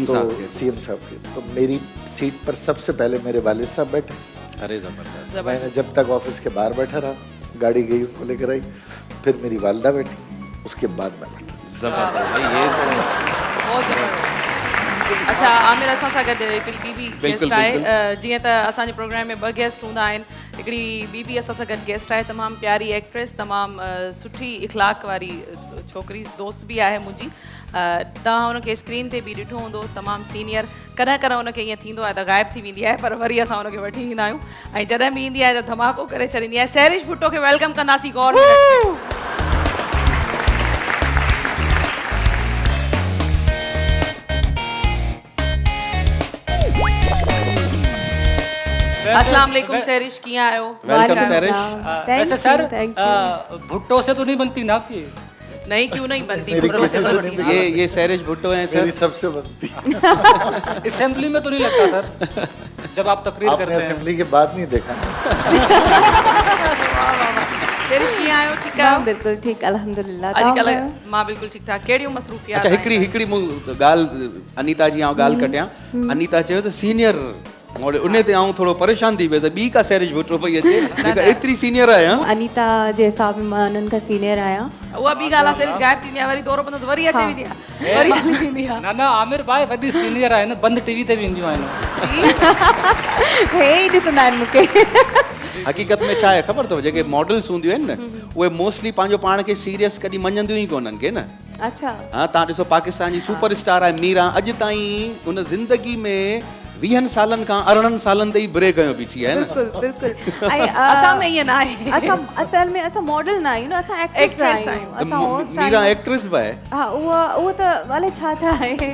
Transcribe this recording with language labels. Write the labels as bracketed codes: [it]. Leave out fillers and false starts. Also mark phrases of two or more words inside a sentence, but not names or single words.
[ur] صاحب کے، تو میری سیٹ پر سب سے پہلے میرے والد صاحب بیٹھے. ارے زبردست. میں نے جب تک آفس کے باہر بیٹھا رہا، گاڑی گئی ان کو لے کر آئی، پھر میری والدہ بیٹھی، اس کے بعد میں بیٹھا. زبردست بھائی، یہ تو بہت زبردست. [sd] अच्छा आमिर, असां सां गॾु हिकिड़ी ॿी बि गेस्ट आहे। जीअं त असांजे प्रोग्राम में 2 गेस्ट हूंदा आहिनि, हिकिड़ी ॿी असां सां गॾु गेस्ट आहे, तमामु प्यारी एक्ट्रेस, तमामु सुठी इख़लाक़ वारी छोकिरी, दोस्त बि आहे मुंहिंजी। तव्हां हुनखे स्क्रीन ते बि ॾिठो हूंदो, तमामु सीनियर। कॾहिं कॾहिं हुनखे ईअं थींदो आहे त ग़ाइबु थी वेंदी आहे, पर वरी असां हुनखे वठी ईंदा आहियूं, ऐं जॾहिं बि ईंदी आहे त धमाको करे छॾींदी आहे। सैरिश भुट्टो खे वेलकम कंदासीं गौर में। [ar] السلام علیکم [sd] सैरिश, कीअं आहियो? वेलकम सैरिश। [ur] ویسے سر بھٹو سے تو نہیں بنتی نا آپ کی? نہیں، کیوں نہیں بنتی? मेरी भुट्टो से किसी से बनती नहीं है। یہ سیرش بھٹو ہیں मेरी सर? سب سے بنتی. اسمبلی میں تو نہیں لگتا سر، جب آپ تقریر आपने کرتے ہیں? اسمبلی کے بعد نہیں دیکھا? [sd] सैरिश कीअं आहियो? ठीकु आहियो? बिल्कुलु ठीकु, अल्हम्दुलिल्लाह। अॼुकल्ह मां बिल्कुलु ठीकु ठाक। कहिड़ियूं मसरूफ़ियात अच्छा, आहिनि? हिकिड़ी मूं ॻाल्हि अनीता जी ॻाल्हि कटियां। अनीता चयो त सीनियर, उन ते आऊं थोरो परेशान थी वियो त ॿी का सैरिश भुट्टो पई अचे, एतिरी सीनियर आहे। अनीता जे हिसाब में मां उन्हनि खां सीनियर आहियां। उहा ॿी ॻाल्हि आहे, सैरिश ग़ाइबु थींदी आहे, वरी दौरो पवंदो त वरी अचे वेंदी आहे, वरी हली वेंदी आहे। ना ना, आमिर भाई वॾी सीनियर आहे न, बंदि टीवी ते बि ईंदियूं आहिनि। हे ई ॾिसंदा आहिनि मूंखे। हक़ीक़त में छा आहे ख़बर अथव, जेके मॉडल्स हूंदियूं आहिनि न, उहे मोस्टली पंहिंजो पाण खे सीरियस कॾहिं मञंदियूं ई कोन्हनि के न। अच्छा। हाँ, तव्हां ॾिसो पाकिस्तान जी सुपर स्टार आहे मीरा, अॼु ताईं उन ज़िंदगी में 20 सालनि खां 18 सालनि ते ई ब्रेक कयो बीठी आहे न। बिल्कुलु बिल्कुलु। ऐं असां में ईअं न आहे। असां असल में असां मॉडल न आहियूं न, असां एक्ट्रेस आहियूं। असां होस्ट मीरा आहियूं। एक्ट्रेस बि आहे। हा, उहो त अलाए छा छा आहे।